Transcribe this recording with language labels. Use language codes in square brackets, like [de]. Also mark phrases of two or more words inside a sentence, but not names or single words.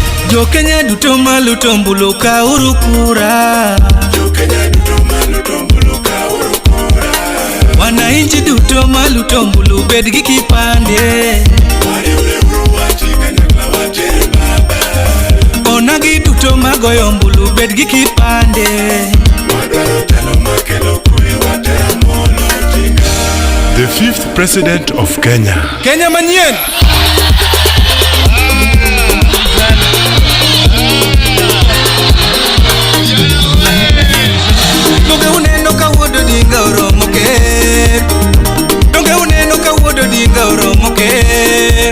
[luo] Jo Kenya duto maluto mbulu kauru kura. Wananchi duto maluto mbulu bed gi kipande. Onagi duto magoyo mbulu bed gi kipande. [en] The 5th President of Kenya. [luo] Kenya manyien. Donge uneno ka wuodo dinga oromo ker. Donge uneno ka wuodo dinga oromo ker.